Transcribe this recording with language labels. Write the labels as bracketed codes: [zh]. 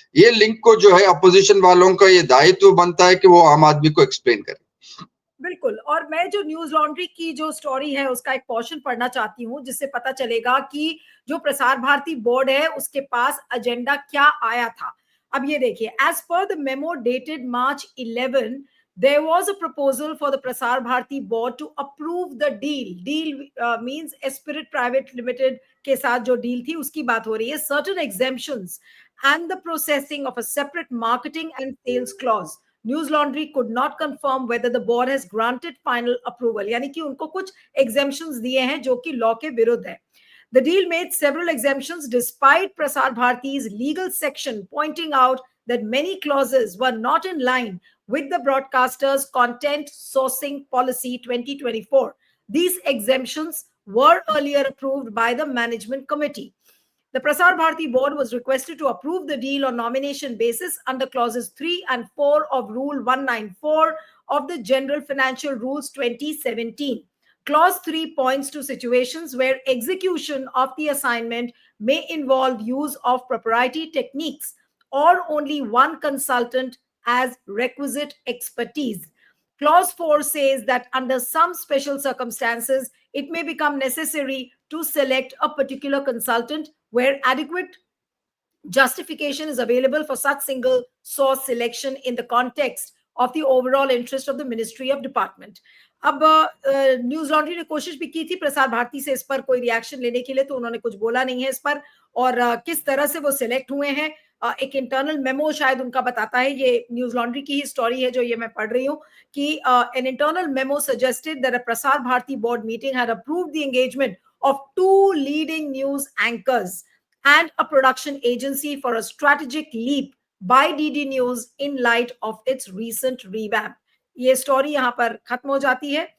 [hi] ये लिंक को जो है अपोजिशन वालों का ये दायित्व बनता है कि वो आम आदमी को एक्सप्लेन करें। बिल्कुल, और मैं जो न्यूज लॉन्ड्री की जो स्टोरी है उसका एक पोर्शन पढ़ना चाहती हूँ, जिससे पता चलेगा कि जो प्रसार भारती बोर्ड है उसके पास एजेंडा क्या आया था। अब ये देखिए, [en] As per the memo dated March 11, there was a proposal for the Prasar Bharati board to approve the deal. Deal means [hi] Spirit Private Limited के साथ जो डील थी उसकी बात हो रही है। [en] Certain exemptions and the processing of a separate marketing and sales clause. [hi] News laundry [en] could not confirm whether the board has granted final approval, [hi] यानी कि उनको कुछ exemptions दिए हैं जो कि लॉ के विरुद्ध है। [en] The deal made several exemptions despite Prasar Bharati's legal section pointing out that many clauses were not in line with the broadcaster's content sourcing policy 2024. These exemptions were earlier approved by the management committee. The Prasar Bharati board was requested to approve the deal on nomination basis under clauses 3 and 4 of Rule 194 of the General Financial Rules 2017. Clause 3 points to situations where execution of the assignment may involve use of proprietary techniques or only one consultant as requisite expertise. Clause 4 says that under some special circumstances, it may become necessary to select a particular consultant where adequate justification is available for such single source selection in the context of the overall interest of the Ministry of Department. [hi] अब news laundry ने कोशिश भी की थी प्रसार भारती से इस पर कोई रिएक्शन लेने के लिए, तो उन्होंने कुछ बोला नहीं है इस पर, और किस तरह से वो सिलेक्ट हुए हैं एक इंटरनल मेमो शायद उनका बताता है। ये न्यूज लॉन्ड्री की ही स्टोरी है जो ये मैं पढ़ रही हूँ कि [en] An internal memo suggested that a Prasar Bharati board meeting had approved the engagement of 2 leading news anchors and a production agency for a strategic leap by DD News in light of its recent revamp. [hi] ये story यहाँ पर खत्म हो जाती है